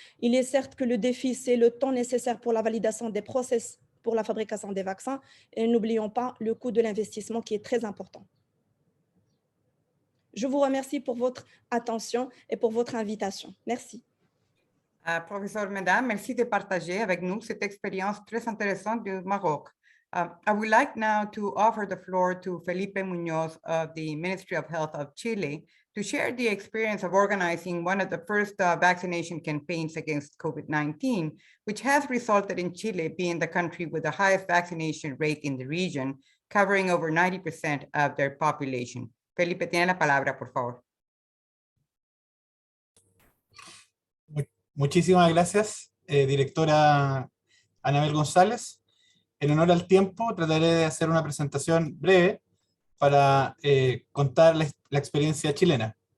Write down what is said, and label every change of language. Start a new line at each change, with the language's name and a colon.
French: Il est certes que le défi, c'est le temps nécessaire pour la validation des process pour la fabrication des vaccins et n'oublions pas le coût de l'investissement qui est très important. Je vous remercie pour votre attention et pour votre invitation. Merci. Professeur Meda, merci de partager avec nous cette expérience très intéressante du Maroc.
English: I would like now to offer the floor to Felipe Muñoz of the Ministry of Health of Chile to share the experience of organizing one of the first vaccination campaigns against COVID-19, which has resulted in Chile being the country with the highest vaccination rate in the region, covering over 90% of their population.
Spanish: Felipe, tiene la palabra, por favor. Muchísimas gracias, directora Anabel González. En honor al tiempo, trataré de hacer una presentación breve para contar la experiencia chilena.